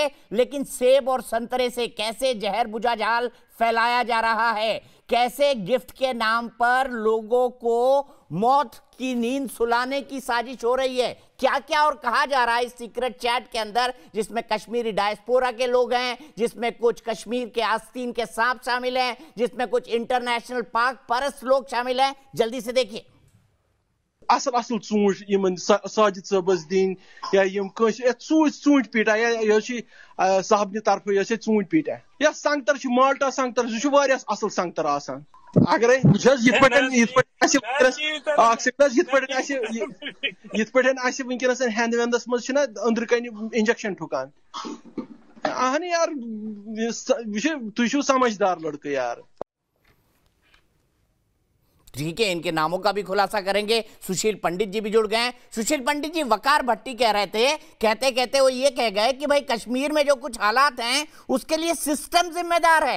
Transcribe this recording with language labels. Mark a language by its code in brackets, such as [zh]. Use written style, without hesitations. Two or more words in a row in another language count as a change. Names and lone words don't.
[hi] लेकिन सेब और संतरे से कैसे जहर बुझा जाल फैलाया जा रहा है, कैसे गिफ्ट के नाम पर लोगों को मौत की नींद सुलाने की साजिश हो रही है, क्या क्या और कहा जा रहा है इस [en] secret chat [hi] के अंदर, जिसमें [en] Kashmiri diaspora [hi] के लोग हैं, जिसमें कुछ कश्मीर के आस्तीन के सांप शामिल हैं, जिसमें कुछ इंटरनेशनल पाक परस्त लोग शामिल हैं। जल्दी से देखिए। [ks] असल असल चूंट यमन साजिद सबस दिन या यम चूंट पीटा या साहब नि तरफ या चूंट पीटा या संगतर माल्टा संगतर सह असल संगतर आसान। अगर वनकस हेंद वेंदस मज अंदर कन इंजेक्शन ठुकान। [hi] अहन यार तुम समझदार लड़के यार। ठीक है, इनके नामों का भी खुलासा करेंगे। सुशील पंडित जी भी जुड़ गए हैं। सुशील पंडित जी, वकार भट्टी कह रहे थे, कहते कहते वो ये कह गए कि भाई कश्मीर में जो कुछ हालात हैं उसके लिए सिस्टम जिम्मेदार है।